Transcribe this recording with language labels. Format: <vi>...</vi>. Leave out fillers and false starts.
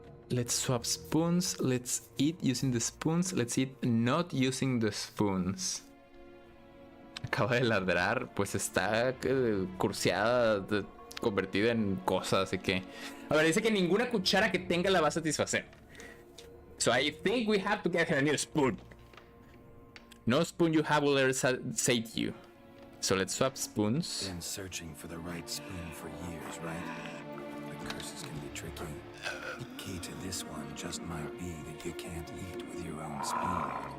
<en>Let's swap spoons. Let's eat using the spoons. Let's eat not using the spoons.</en> <es>Acaba de ladrar, pues está curseada, convertida en cosas, así que... A ver, dice que ninguna cuchara que tenga la va a satisfacer.</es> <en>So I think we have to get her a new spoon. No spoon you have will ever sate you. So let's swap spoons. been searching for the right spoon for years, right? The curses can be tricky. Key to this one just might be that you can't eat with your own spoon.</en>